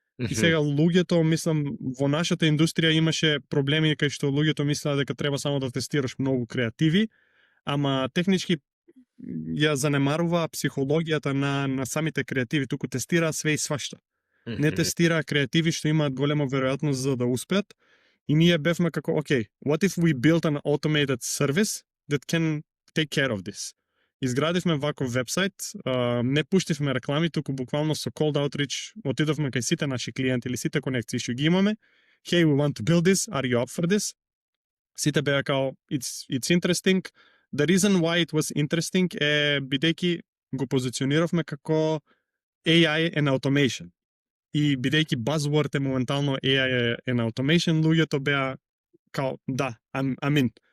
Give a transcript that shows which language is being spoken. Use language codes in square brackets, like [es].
[mk] И сега луѓето, мислам, во нашата индустрија имаше проблеми кај што луѓето мислеа дека треба само да тестираш многу креативи, ама технички ја занемарува психологијата на самите креативи, туку тестира све и свашта. Не тестира креативи што имаат голема веројатност за да успеат. И ние бевме како, [en] okay, what if we built an automated service that can take care of this? [mk] Изградивме ваков вебсайт, не пуштивме реклами, туку буквално со cold outreach отидовме кај сите наши клиенти или сите конекции што ги имаме. [en] Hey, we want to build this, are you up for this? [mk] Сите беа као, [en] it's interesting. The reason why it was interesting [mk] е бидејќи го позициониравме како [en] AI and automation. [mk] И бидејќи buzzword е моментално [en] AI and automation, [mk] луѓето беа као, да, [en] I'm in.